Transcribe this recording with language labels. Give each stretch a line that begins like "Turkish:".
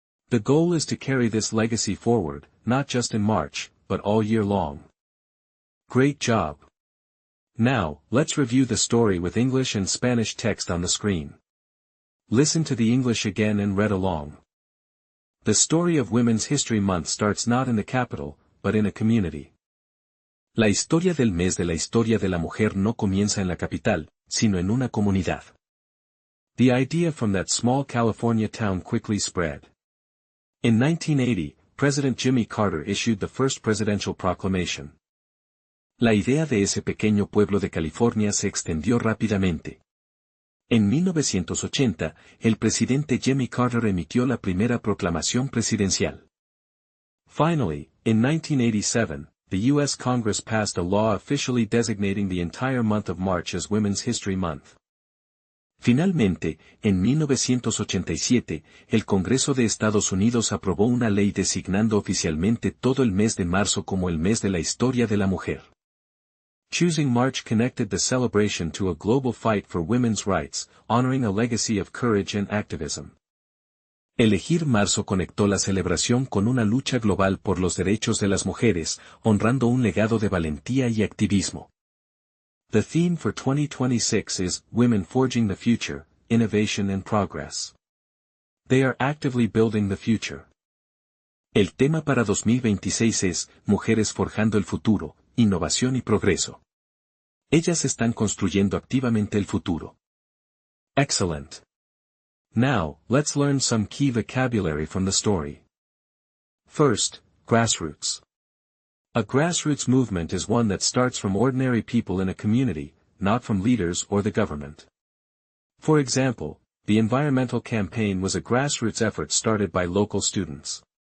English: The goal is to carry this legacy forward, not just in March, but all year long. Great job! Now, let's review the story with English and Spanish text on the screen. Listen to the English again and read along. The story of Women's History Month starts not in the capital, but in a community.
Spanish: La historia del mes de la historia de la mujer no comienza en la capital, sino en una comunidad.
English: The idea from that small California town quickly spread. In 1980, President Jimmy Carter issued the first presidential proclamation.
Spanish: La idea de ese pequeño pueblo de California se extendió rápidamente. En 1980, el presidente Jimmy Carter emitió la primera proclamación presidencial.
English: Finally, in 1987, the U.S. Congress passed a law officially designating the entire month of March as Women's History Month.
Spanish: Finalmente, en 1987, el Congreso de Estados Unidos aprobó una ley designando oficialmente todo el mes de marzo como el mes de la historia de la mujer.
English: Choosing March connected the celebration to a global fight for women's rights, honoring a legacy of courage and activism.
Spanish: Elegir marzo conectó la celebración con una lucha global por los derechos de las mujeres, honrando un legado de valentía y activismo.
English: The theme for 2026 is Women Forging the Future, Innovation and Progress. They are actively building the future.
Spanish: El tema para 2026 es Mujeres forjando el futuro, innovación y progreso. Ellas están construyendo activamente el futuro.
English: Excellent. Now, let's learn some key vocabulary from the story. First, grassroots. A grassroots movement is one that starts from ordinary people in a community, not from leaders or the government. For example, the environmental campaign was a grassroots effort started by local students.